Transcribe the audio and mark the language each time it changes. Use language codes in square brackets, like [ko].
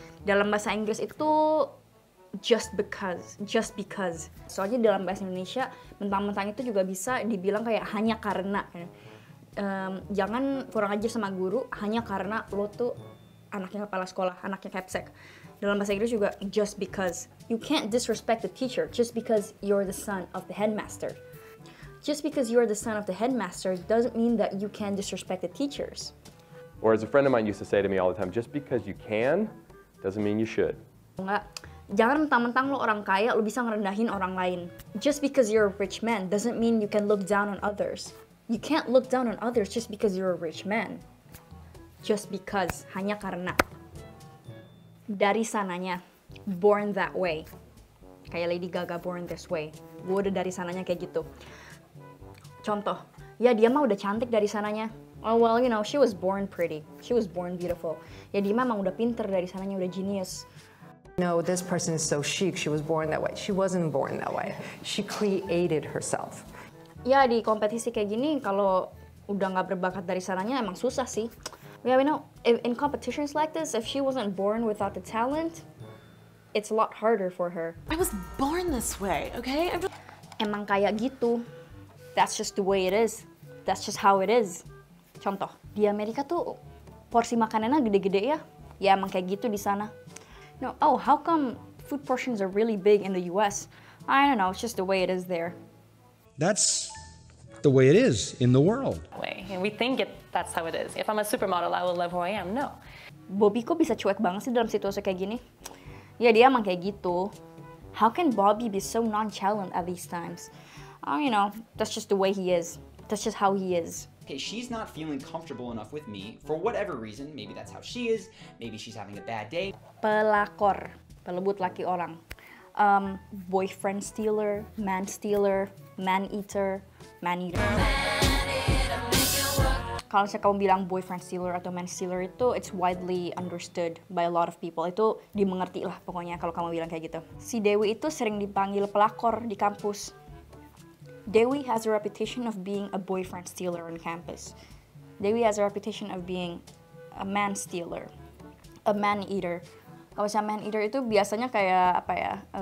[id] Dalam bahasa Inggris itu [en] just because. [id] Soalnya dalam bahasa Indonesia, mentang-mentang itu juga bisa dibilang kayak hanya karena. Jangan kurang ajar sama guru hanya karena lo tuh anaknya kepala sekolah, anaknya Capsek. Dalam bahasa Inggris juga [en] just because. You can't disrespect the teacher just because you're the son of the headmaster. Just because you're the son of the headmaster doesn't mean that you can disrespect the teachers. Or as a friend of mine used to say to me all the time, just because you can doesn't mean you should. [id] Enggak. Jangan mentang-mentang lo orang kaya, lo bisa ngerendahin orang lain. [en] Just because you're a rich man doesn't mean you can look down on others. You can't look down on others just because you're a rich man. Just because, [id] hanya karena. Dari sananya, [en] born that way. [id] Kayak [en] Lady Gaga, born this way. [id] Gue udah dari sananya kayak gitu. Contoh, ya dia mah udah cantik dari sananya. [en] Oh well, you know, she was born pretty. She was born beautiful. [id] Ya dia memang udah pinter dari sananya, udah genius. [en] No, this person is so chic, she was born that way. She wasn't born that way. She created herself. [id] Ya di kompetisi kayak gini, kalau udah nggak berbakat dari sananya emang susah sih. [en] Yeah, we know, in competitions like this, if she wasn't born without the talent, it's a lot harder for her. I was born this way, okay? [id] Emang kayak gitu. [en] That's just the way it is. That's just how it is. [id] Contoh, di Amerika tuh porsi makanannya gede-gede ya. Ya emang kayak gitu di sana. [en] No, oh, how come food portions are really big in the US? I don't know, it's just the way it is there. That's the way it is in the world. And we think that's how it is. If I'm a supermodel, I will love who I am. No. [id] Bobby kok bisa cuek banget sih dalam situasi kayak gini? Ya dia emang kayak gitu. [en] How can Bobby be so nonchalant at these times? Oh, you know, that's just the way he is. That's just how he is. Okay, she's not feeling comfortable enough with me for whatever reason. Maybe that's how she is. Maybe she's having a bad day. [id] Pelakor, pelebut laki orang. [en] Boyfriend stealer, man eater. [id] Kalau misalnya kamu bilang boyfriend stealer atau man stealer itu, [en] it's widely understood by a lot of people. [id] Itu dimengerti lah pokoknya kalau kamu bilang kayak gitu. Si Dewi itu sering dipanggil pelakor di kampus. [en] Dewi has a reputation of being a boyfriend stealer on campus. Dewi has a reputation of being a man stealer, a man eater. [id] Kalau misalnya man eater itu biasanya kayak apa ya?